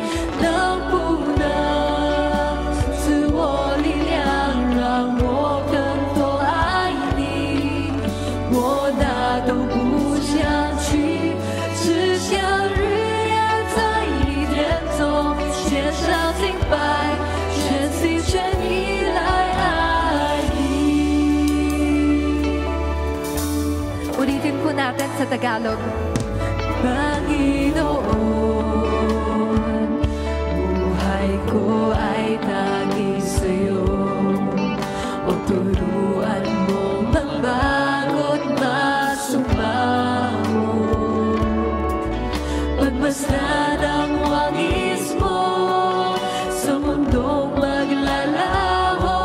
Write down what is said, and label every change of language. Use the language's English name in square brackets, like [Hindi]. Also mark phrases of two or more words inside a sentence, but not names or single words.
[Chinese] 能不能赐我力量，让我更多爱你？我哪都不想去，只想日夜在你殿中献上敬拜，全心全意来爱你。 [Filipino] Ulitin po natin sa Tagalog. Panginoon, buhay ko ay tanging sa'yo. O turuan mong magbago't masumangot, pagmasdan ang wangis mo sa mundong maglalaho.